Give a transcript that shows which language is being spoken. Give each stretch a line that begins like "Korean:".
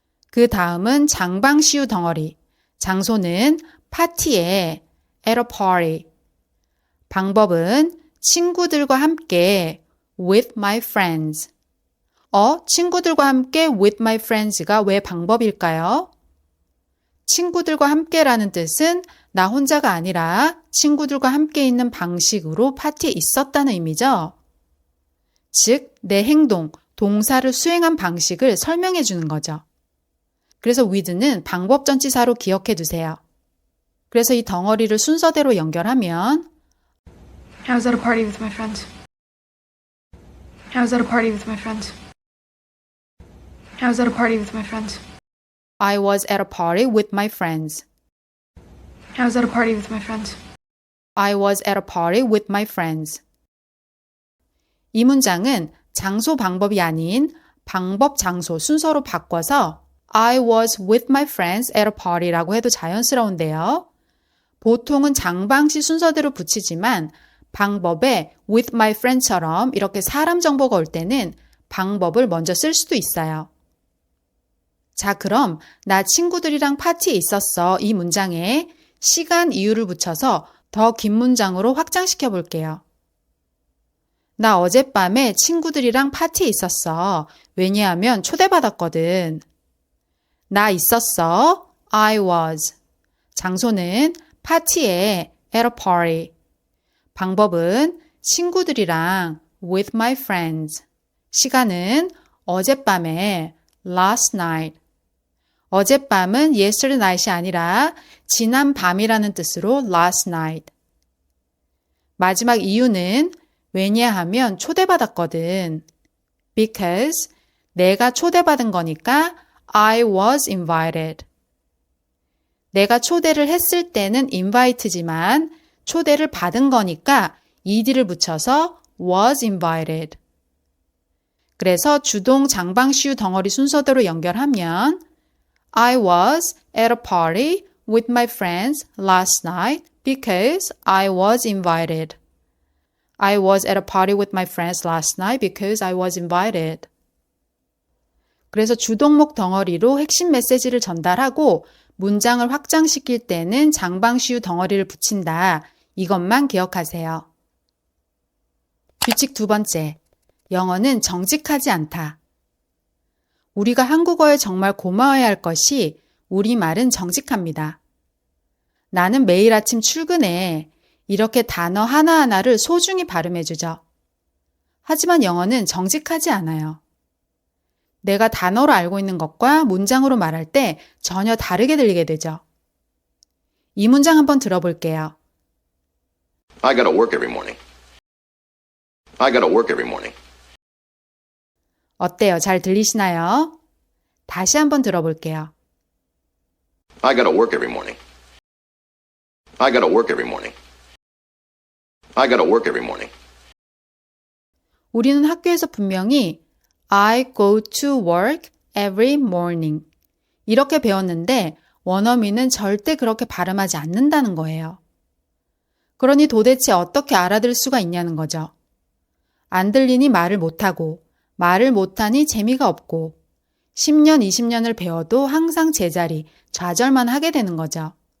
Korean: 그 다음은 장방시유 덩어리. 장소는 파티에
English: at a party.
Korean: 방법은 친구들과 함께
English: with my friends.
Korean: 친구들과 함께
English: with my friends
Korean: 가 왜 방법일까요? 친구들과 함께라는 뜻은 나 혼자가 아니라 친구들과 함께 있는 방식으로 파티에 있었다는 의미죠. 즉, 내 행동, 동사를 수행한 방식을 설명해 주는 거죠. 그래서 with는 방법 전치사로 기억해 두세요. 그래서 이 덩어리를 순서대로 연결하면
English: I was at a party with my friends. I was at a party with my friends. I was at a party with my friends. I was at a party with my friends. I was at a party with my friends. I was at a party with my friends.
Korean: 이 문장은 장소 방법이 아닌 방법 장소 순서로 바꿔서
English: I was with my friends at a party
Korean: 라고 해도 자연스러운데요. 보통은 장방시 순서대로 붙이지만 방법에
English: with my friend
Korean: 처럼 이렇게 사람 정보가 올 때는 방법을 먼저 쓸 수도 있어요. 자, 그럼 나 친구들이랑 파티에 있었어. 이 문장에 시간 이유를 붙여서 더 긴 문장으로 확장시켜 볼게요. 나 어젯밤에 친구들이랑 파티에 있었어. 왜냐하면 초대받았거든. 나 있었어.
English: I was.
Korean: 장소는 파티에
English: at a party.
Korean: 방법은 친구들이랑
English: with my friends.
Korean: 시간은 어젯밤에
English: last night.
Korean: 어젯밤은
English: yesterday night
Korean: 이 아니라 지난 밤이라는 뜻으로
English: last night.
Korean: 마지막 이유는 왜냐하면 초대받았거든.
English: Because
Korean: 내가 초대받은 거니까
English: I was invited.
Korean: 내가 초대를 했을 때는 invite지만 초대를 받은 거니까 ed를 붙여서
English: was invited.
Korean: 그래서 주동 장방시유 덩어리 순서대로 연결하면
English: I was at a party with my friends last night because I was invited. I was at a party with my friends last night because I was invited.
Korean: 그래서 주동목 덩어리로 핵심 메시지를 전달하고 문장을 확장시킬 때는 장방시우 덩어리를 붙인다. 이것만 기억하세요. 규칙 두 번째. 영어는 정직하지 않다. 우리가 한국어에 정말 고마워야 할 것이 우리말은 정직합니다. 나는 매일 아침 출근해. 이렇게 단어 하나하나를 소중히 발음해주죠. 하지만 영어는 정직하지 않아요. 내가 단어로 알고 있는 것과 문장으로 말할 때 전혀 다르게 들리게 되죠. 이 문장 한번 들어볼게요.
English: I gotta work every morning. I gotta work every morning.
Korean: 어때요? 잘 들리시나요? 다시 한번 들어볼게요.
English: I gotta work every morning. I gotta work every morning. I gotta work every morning.
Korean: 우리는 학교에서 분명히
English: I go to work every morning
Korean: 이렇게 배웠는데 원어민은 절대 그렇게 발음하지 않는다는 거예요. 그러니 도대체 어떻게 알아들을 수가 있냐는 거죠. 안 들리니 말을 못하고 말을 못하니 재미가 없고 10년, 20년을 배워도 항상 제자리, 좌절만 하게 되는 거죠.